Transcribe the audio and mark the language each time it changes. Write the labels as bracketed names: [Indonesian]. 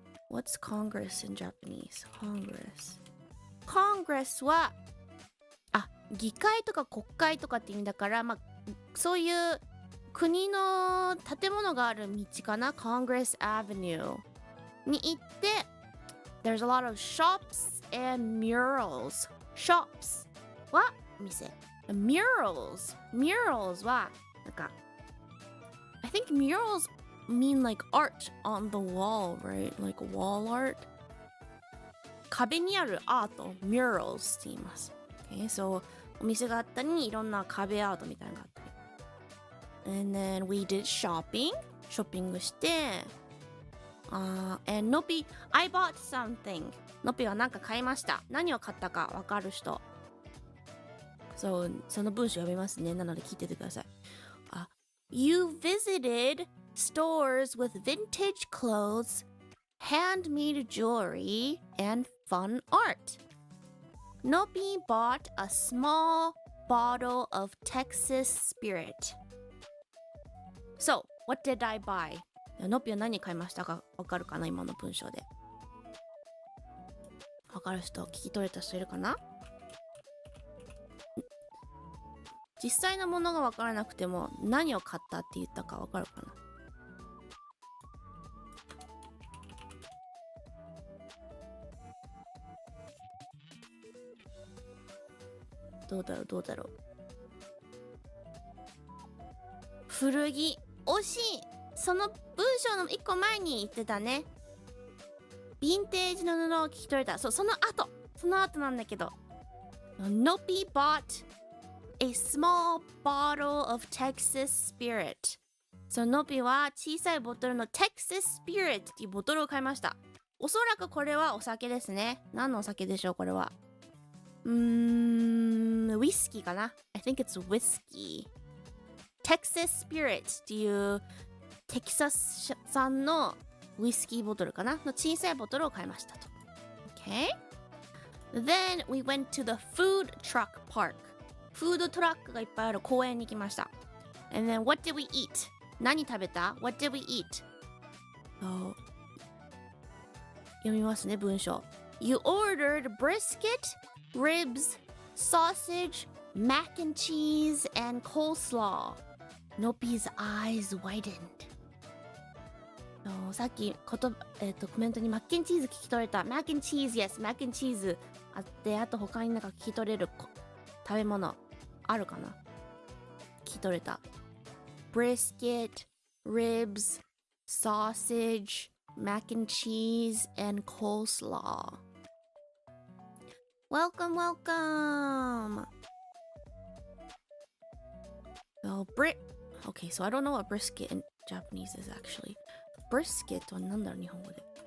[English] What's Congress in Japanese? [Japanese] Congress は議会とか国会とかって意味だから、そういう国の建物がある道かな Congress Avenue に行って [English] There's a lot of shops and murals. Shops [Japanese] は店 [English] Murals はなんか I think murals mean like art on the wall, right? Like wall art [Japanese] 壁にあるアート murals って言います Okay, so お店があったりいろんな壁アートみたいなのがあったり [English] And then we did shopping [Japanese] ショッピングして [English] and Nopi I bought something [Japanese] Nopi は何か買いました何を買ったかわかる人 So その文章読みますねなので聞いててください [English] You visited stores with vintage clothes, handmade jewelry, and fun art. Nopi bought a small bottle of Texas Spirit. So, what did I buy? [Japanese] ノピは何買いましたかわかるかな今の文章で。わかる人、聞き取れた人いるかな？実際のものがわからなくても何を買ったって言ったかわかるかな？どうだろう。古着。惜しい。その文章の一個前に言ってたね。ヴィンテージの布を聞き取れた。そう、その後なんだけど。 [English] Nopi bought a small bottle of Texas Spirit. [Japanese] その Nopi は小さいボトルの Texas Spirit っていうボトルを買いました。おそらくこれはお酒ですね。何のお酒でしょうこれは。ウイスキーかな？ [English] I think it's whiskey. [Japanese] Texas Spirit っていうテキサス産のウイスキーボトルかなの小さいボトルを買いましたと。 [English] Okay? Then we went to the food truck park. [Japanese] フードトラックがいっぱいある公園に来ました。 [English] And then what did we eat? [Japanese] 何食べた？ [English] What did we eat? [Japanese] 読みますね、文章。 [English] You ordered brisket, ribs, sausage, mac and cheese, and coleslaw. Nopi's eyes widened. [Japanese] さっきコメントにマッケンチーズ聞き取れた。マッケンチーズ、yes, マッケンチーズあって、あと他になんか聞き取れる食べ物あるかな？聞き取れた。 [English] Brisket, ribs, sausage, mac and cheese, and coleslaw. Welcome, welcome. Okay, so I don't know what brisket in Japanese is actually. [Japanese] Brisket は何だろう日本語で。